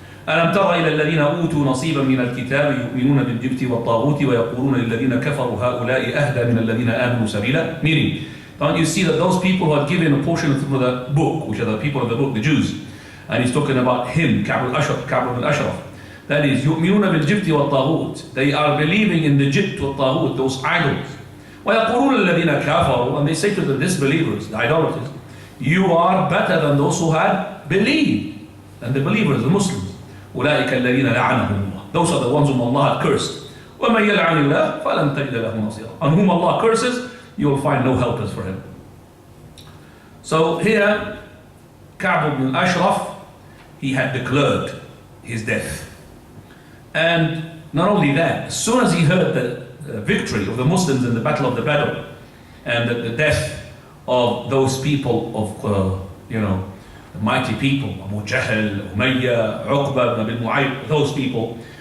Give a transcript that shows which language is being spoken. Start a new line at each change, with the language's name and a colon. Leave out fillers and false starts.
Arabic: ألم تر إلى الذين أوتوا نصيبا من الكتاب يؤمنون بالجبت والطاغوت ويقولون للذين كفروا هؤلاء أهدى من الذين آمنوا سبيلا.
English: Meaning, don't you see that those people who are given a portion of the book, which are the people of the book, the Jews, and he's talking about him, Ka'b al-Ashraf, that is,
Arabic: يؤمنون بالجبت والطاغوت,
English: they are believing in the jibt والطاغوت, those idols.
Arabic: ويقولون الذين كفروا,
English: and they say to the disbelievers, the idolaters, you are better than those who had believed, than the believers, the Muslims.
Arabic: أولئك الذين لعنهم الله.
English: Those are the ones whom Allah had cursed.
Arabic: ومن يلعن الله فلن تجد له نصيرا.
English: On whom Allah curses, you will find no helpers for him. So here, Ka'b ibn Ashraf, he had declared his death. And not only that, as soon as he heard the victory of the Muslims in the Battle of the Badr and the death of those people of, the mighty people, Abu Jahl, Umayyah, Uqba ibn Abi Mu'ayth, those people.